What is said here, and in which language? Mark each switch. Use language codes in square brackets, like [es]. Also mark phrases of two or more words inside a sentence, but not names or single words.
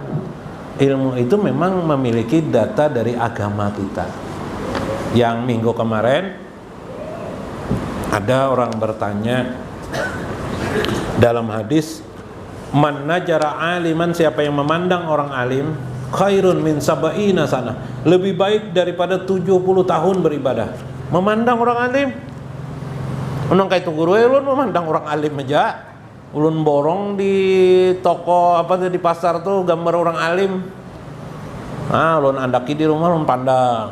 [id] Ilmu itu memang memiliki data dari agama kita. Yang minggu kemarin ada orang bertanya dalam hadis, [ar] man najara aliman, [id] siapa yang memandang orang alim, [ar] khairun min sab'ina sana, [id] lebih baik daripada 70 tahun beribadah. [bjn] Memandang orang alim, unang kaitu guru ulun memandang orang alim aja. Ulun borong di toko di pasar tuh gambar orang alim. Ulun andaki di rumah ulun pandang.